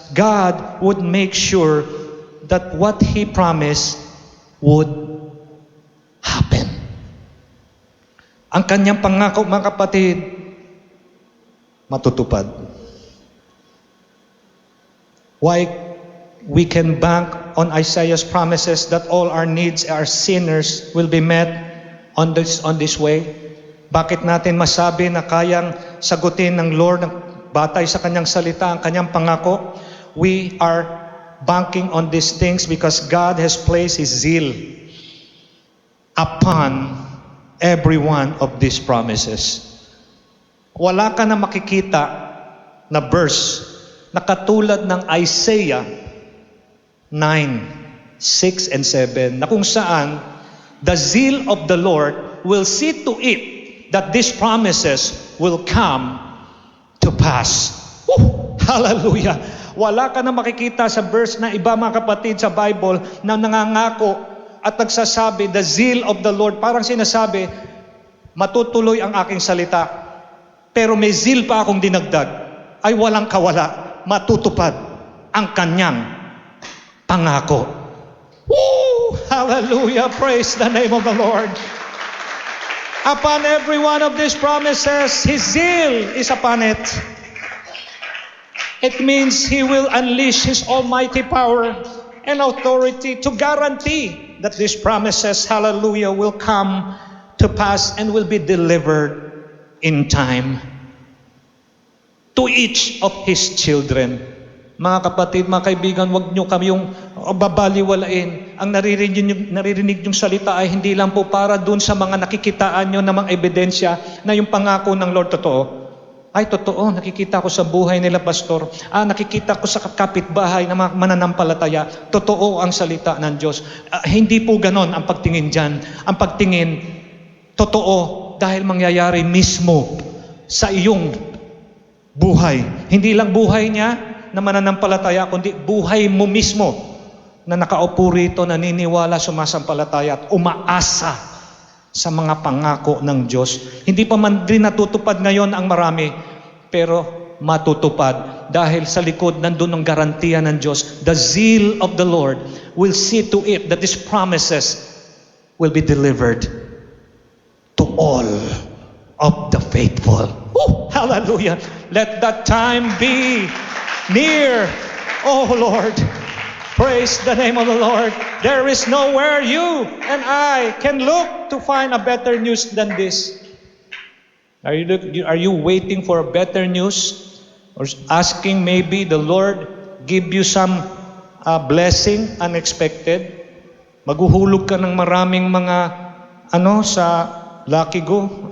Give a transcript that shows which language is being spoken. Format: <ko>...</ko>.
<en>God would make sure that what He promised would happen.</en> <tl>Ang kanyang pangako, mga kapatid, matutupad.</tl> <en>Why we can bank on Isaiah's promises that all our needs, our sinners, will be met on this way?</en> <tl>Bakit natin masabi na kayang sagutin ng Lord batay sa kanyang salita ang kanyang pangako?</tl> <en>We are banking on these things because God has placed His zeal upon every one of these promises.</en> <tl>Wala ka na makikita na verse na katulad ng Isaiah 9, 6 and 7 na kung saan</tl> <en>the zeal of the Lord will see to it that these promises will come to pass. Hallelujah!</en> <tl>Wala ka na makikita sa verse na iba, mga kapatid, sa Bible na nangangako at nagsasabi,</tl> <en>the zeal of the Lord,</en> <tl>parang sinasabi, matutuloy ang aking salita, pero may zeal pa akong dinagdag, ay walang kawala, matutupad ang kanyang pangako.</tl> <en>Woo! Hallelujah! Praise the name of the Lord. Upon every one of these promises, His zeal is upon it. It means He will unleash His almighty power and authority to guarantee that these promises, hallelujah, will come to pass and will be delivered in time to each of His children.</en> <tl>Mga kapatid, mga kaibigan, huwag nyo kami yung babaliwalain. Ang naririnig yung salita ay hindi lang po para dun sa mga nakikitaan nyo na mga ebidensya na yung pangako ng Lord totoo. Ay, totoo, nakikita ko sa buhay nila, pastor. Nakikita ko sa kapitbahay na mga mananampalataya. Totoo ang salita ng Diyos. Hindi po ganon ang pagtingin dyan. Ang pagtingin, totoo, dahil mangyayari mismo sa iyong buhay. Hindi lang buhay niya na mananampalataya, kundi buhay mo mismo na nakaupo rito, naniniwala, sumasampalataya at umaasa sa mga pangako ng Diyos. Hindi pa man din natutupad ngayon ang marami, pero matutupad dahil sa likod nandun ang garantiya ng Diyos.</tl> <en>The zeal of the Lord will see to it that these promises will be delivered to all of the faithful. Woo! Hallelujah! Let that time be near, oh Lord. Praise the name of the Lord. There is nowhere you and I can look to find a better news than this. Are you waiting for a better news? Or asking maybe the Lord give you some blessing unexpected?</en> <tl>Maghuhulog ka ng maraming mga sa Lucky Go.</tl>